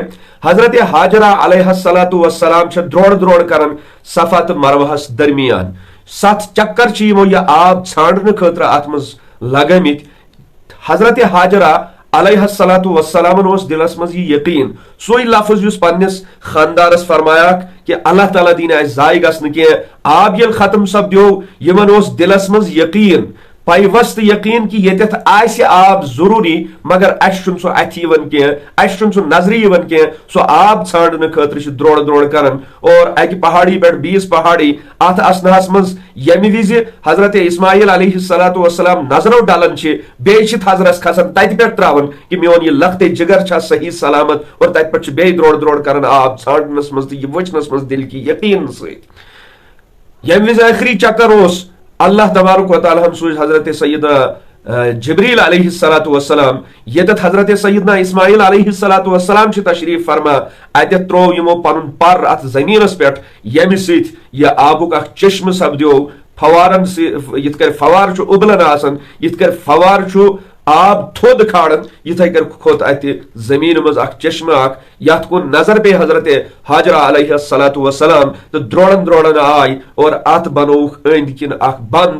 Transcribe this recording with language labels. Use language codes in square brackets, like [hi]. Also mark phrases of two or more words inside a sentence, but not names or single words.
[ks] حضرت حاجرہ [ar] علیہ الصلوۃ والسلام [ks] درور درور کرن صفا تو مروہس درمیان. 7 چکر یمو یہ آب ژھانڈنے خاطر ات مز لگمت. حضرت حاجرہ [ar] علیہ الصلوۃ والسلام [ks] اوس دلس مز یہ یقین، سوئی لفظ یس پنس خاندارس فرمایا کہ اللہ تعالیٰ دین اس ضائع گژھنہٕ کینٛہہ. آب یل ختم سپدیو یمن اوس دلس مز یقین پیوست یقین کہ یتھ آسہِ آب ضروری مگر اس چھُنہٕ سُہ اتھِ یِوان کینٛہہ اس چھُنہٕ سُہ نظرِ یِوان کینٛہہ سُہ آب ژھانڈنہٕ خٲطرٕ چھِ درٛوڑ درٛوڑ کران اور اکہِ پہاڑی پٮ۪ٹھ بیٚیِس پہاڑی اتھ اسناہس منٛز ییٚمہِ وِزِ حضرت اسماعیل [ar] علیہ الصلوۃ والسلام [ks] نظرو ڈلان چھِ بیٚیہِ چھِ تھزرس کھسان تتہِ پٮ۪ٹھ تراوان کہ میون یہ لختے جگر چھا صحیح سلامت اور تتہِ پٮ۪ٹھ چھِ بیٚیہِ درٛوڑ درٛوڑ کران آب ژھانڈنس منٛز تہٕ یہِ وٕچھنس منٛز دل کی یقین سۭتۍ ییٚمہِ وِزِ ٲخری چکر اوس اللہ تبارک و تعالیٰ ہن سوز حضرت سیدنا جبریل [ar] علیہ الصلوۃ والسلام [ks] یتھ حضرت سیدنا اسماعیل [ar] علیہ الصلوۃ والسلام [ks] چھ تشریف فرما اتھ ترو یمو پنن پر ات زمینس پٮ۪ٹھ ییٚمہِ سۭتۍ یہ آبُک اکھ چشمہ سپدیو فوارن یتھ کٔنۍ فوار چھُ اُبلان آسان یتھ کٔنۍ فوار چھُ آب تھوٚد کھالان یتھے کٔنۍ کھوٚت اتہِ زمین منٛز اکھ چشمہ اکھ یتھ کُن نظر پے حضرت حاجرہ [ar] علیہ الصلوۃ والسلام [ks] تہٕ درٛوڑان درٛوڑان آے اور اتھ بنووُکھ أنٛدۍ کِنۍ اکھ بند